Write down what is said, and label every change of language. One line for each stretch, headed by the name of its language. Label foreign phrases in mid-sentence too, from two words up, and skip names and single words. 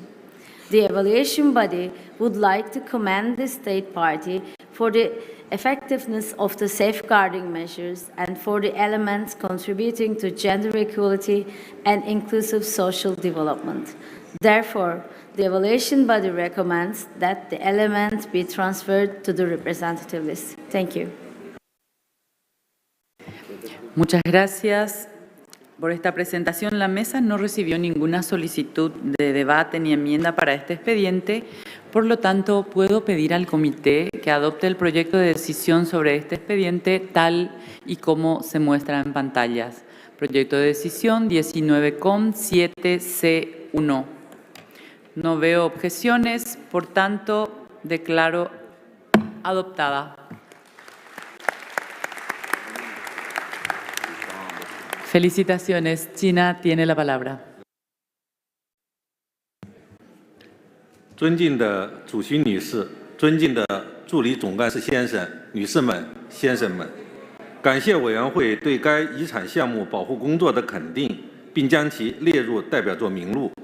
English: The evaluation body would like to commend the state party for the effectiveness of the safeguarding measures and for the elements contributing to gender equality and inclusive social development. Therefore, the evaluation body recommends that the element be transferred to the representative list. Thank you.
Spanish: Muchas gracias por esta presentación. La mesa no recibió ninguna solicitud de debate ni enmienda para este expediente. Por lo tanto, puedo pedir al comité que adopte el proyecto de decisión sobre este expediente tal y como se muestra en pantallas. Proyecto de decisión 19,7C1. No veo objeciones, por tanto, declaro adoptada. Felicitaciones. China tiene la palabra.
Chinese: 尊敬的主席女士，尊敬的助理总干事先生、女士们、先生们，感谢委员会对该遗产项目保护工作的肯定，并将其列入代表作名录。